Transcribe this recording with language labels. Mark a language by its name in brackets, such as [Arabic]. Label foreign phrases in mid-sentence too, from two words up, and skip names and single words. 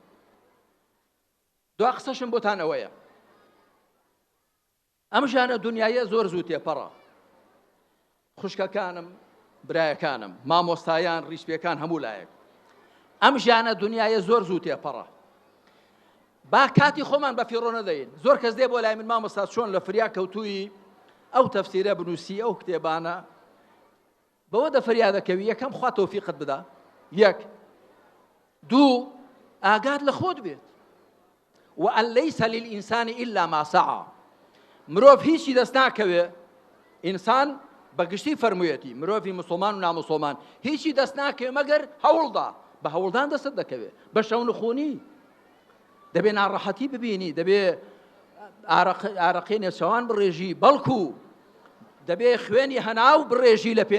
[Central Kurdish] دوا قسەشم بۆتان ئەوەیە ئەم ژانە دنیایە زۆر زوو تێپەڕە خوشکەکانم برایەکانم مامۆستایان ڕیشپێکان هەموو لایەک ئەم ژانە دنیایە زۆر زوو تێپەڕە با کاتی خۆمان بە فیڕۆ نەدەین زۆر کەس دێ بۆ لای من مامۆستا چۆن لە فریا کەوتووی ئەو تەفسیرە بنووسی ئەو کتێبانە بەوە دەفەریادەکەوی یەکەم خوا تەوفیقت بدا یەک دوو ئاگات لە خۆت بێت [Arabic] وأن ليس للإنسان إلا ما سعى [Central Kurdish] مرۆڤ هیچی دەست ناکەوێ ئینسان بەگشتی فەرموویەتی مرۆڤی موسڵمان و ناموسڵمان هیچی دەست ناکەوێ مەگەر هەوڵدا بە هەوڵدان دەستت دەکەوێت بە شەو نخوونی دەبێ ناڕەحەتی ببینی دەبێ ئارەقی نێچەوان بڕێژی بەڵکو دەبێ خوێنی هەناو بڕێژی لە